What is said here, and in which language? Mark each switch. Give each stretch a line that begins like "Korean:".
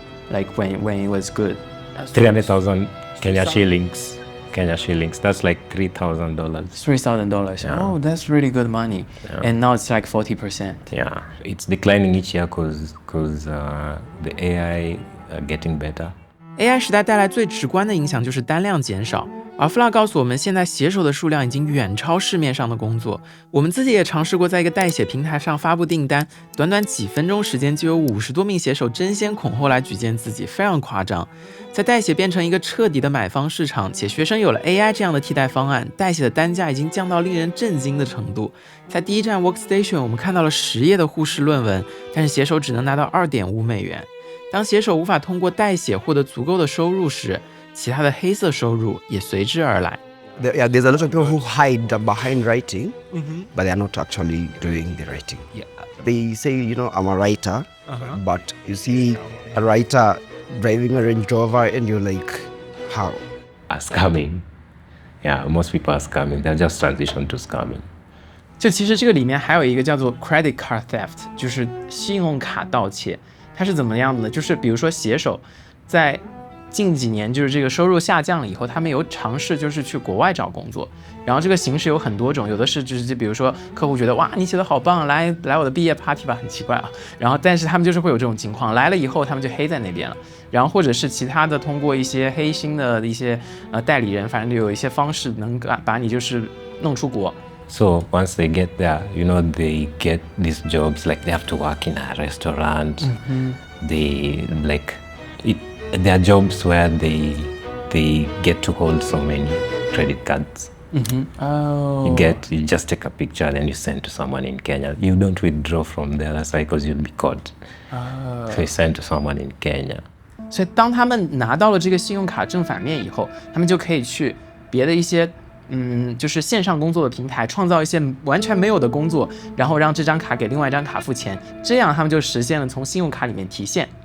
English: Like when it was good? 300,000 Kenya shillings. That's like $3,000. $3,000. Oh, that's really good money. And now it's like 40%. Yeah, it's declining each year because the AI are getting better.
Chinese: AI 时代带来最直观的影响就是单量减少，而弗拉告诉我们，现在写手的数量已经远超市面上的工作。我们自己也尝试过在一个代写平台上发布订单，短短几分钟时间就有50多名写手争先恐后来举荐自己，非常夸张。在代写变成一个彻底的买方市场，且学生有了 AI 这样的替代方案，代写的单价已经降到令人震惊的程度。在第一站 Workstation， 我们看到了10页的护士论文，但是写手只能拿到$2.5美元。当写手无法通过代写获得足够的收入时，其他的黑色收入也随之而来。
English: There's a lot of people who hide behind writing, but they are not actually doing the writing. They say, I'm a writer, but you see a writer driving a Range Rover and you're like, how? Scamming. Yeah, most people are scamming. They're just transitioned to scamming.
Chinese: 就其实这个里面还有一个叫做
English: credit card theft，
Chinese: 就是信用卡盗窃。它是怎么样的呢？就是比如说写手在近几年就是这个收入下降了以后，他们有尝试就是去国外找工作，然后这个形式有很多种，有的是直接比如说客户觉得哇你写的好棒，来我的毕业 party 吧，很奇怪啊，然后但是他们就是会有这种情况，来了以后他们就黑在那边了，然后或者是其他的通过一些黑心的一些代理人，反正有一些方式能把你就是弄出国。
English: So once they get there, they get these jobs like they have to work in a restaurant. They there are jobs where they get to hold so many credit cards. Oh. You just take a picture and you send to someone in Kenya. You don't withdraw from the other side because you'll be caught. So you send to someone in Kenya.
Chinese: 所以当他们拿到了这个信用卡正反面以后，他们就可以去别的一些就是线上工作的平台创造一些完全没有的工作，然后让这张卡给另外一张卡付钱，这样他们就实现了从信用卡里面提现。